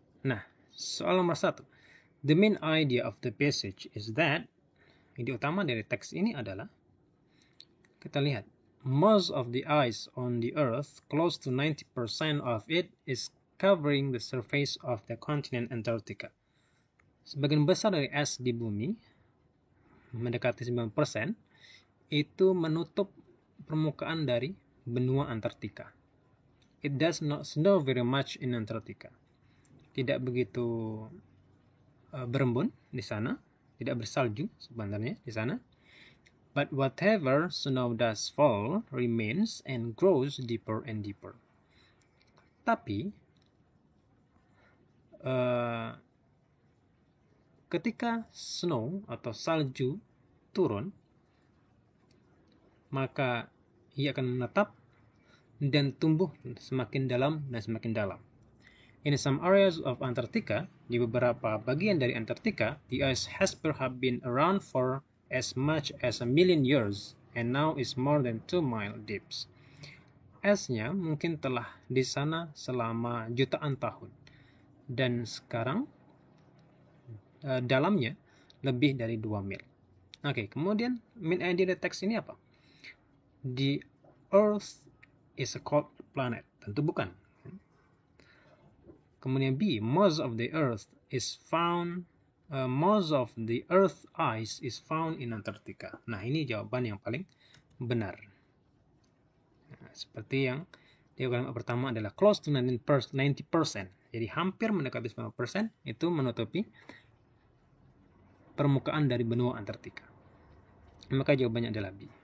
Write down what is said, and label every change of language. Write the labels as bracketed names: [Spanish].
[Indonesian] Nah, soal nomor 1. [English] The main idea of the passage is that, [Indonesian] ide utama dari teks ini adalah, kita lihat, [English] most of the ice on the earth, close to 90% of it, is covering the surface of the continent Antarctica. [Indonesian] Sebagian besar dari es di bumi, mendekati 90%, itu menutup permukaan dari benua Antartika. [English] It does not snow very much in Antarctica. [Indonesian] Tidak begitu berembun di sana, tidak bersalju sebenarnya di sana. [English] But whatever snow does fall remains and grows deeper and deeper. [Indonesian] Tapi ketika snow atau salju turun, maka ia akan menetap dan tumbuh semakin dalam dan semakin dalam. [English] In some areas of Antarctica, [Indonesian] di beberapa bagian dari Antartika, [English] the ice has perhaps been around for as much as 1 million years and now is more than 2 miles deep. [Indonesian] S-nya mungkin telah di sana selama jutaan tahun. Dan sekarang dalamnya lebih dari 2 mil. Oke, kemudian main idea dari teks ini apa? [English] The Earth is a cold planet. [Indonesian] Tentu bukan. [English] Kemudian B, most of the Earth ice is found in Antarctica. [Indonesian] Nah, ini jawaban yang paling benar. Nah, seperti yang di kalimat pertama adalah [English] close to 90%. [Indonesian] Jadi hampir mendekati 90% itu menutupi permukaan dari benua Antartika. Maka jawabannya adalah B.